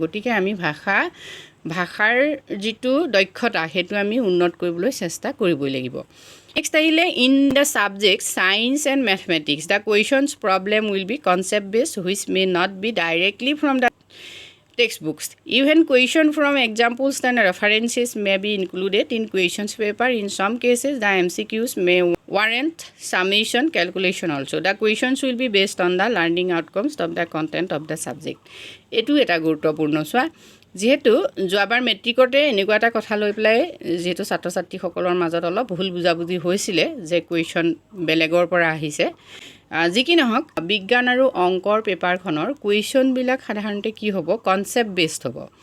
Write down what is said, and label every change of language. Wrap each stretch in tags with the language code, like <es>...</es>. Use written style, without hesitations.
<as>গতিকে আমি ভাষাৰ যিটো দক্ষতা সেইটো আমি উন্নত কৰিবলৈ চেষ্টা কৰিবই লাগিব। নেক্সট আহিলে</as> <en>In the subject science and mathematics the questions problem will be concept based which may not be directly from the textbooks. Even question from examples and references may be included in questions paper. In some cases, the MCQs may warrant summation calculation also. The questions will be based on the learning outcomes of the content of the subject.</en> <as>এটো এটা গুৰুত্বপূৰ্ণ চোৱা, যিহেতু যোৱাবাৰ মেট্ৰিকতে এনেকুৱা এটা কথা লৈ পেলাই যিহেতু ছাত্ৰ ছাত্ৰীসকলৰ মাজত অলপ ভুল বুজাবুজি হৈছিলে যে কুৱেশ্যন বেলেগৰ পৰা আহিছে। যি কি নহওক বিজ্ঞান আৰু অংকৰ পেপাৰখনৰ কুৱেশ্যনবিলাক সাধাৰণতে কি হ'ব, কনচেপ্ট বেছড হ'ব।</as>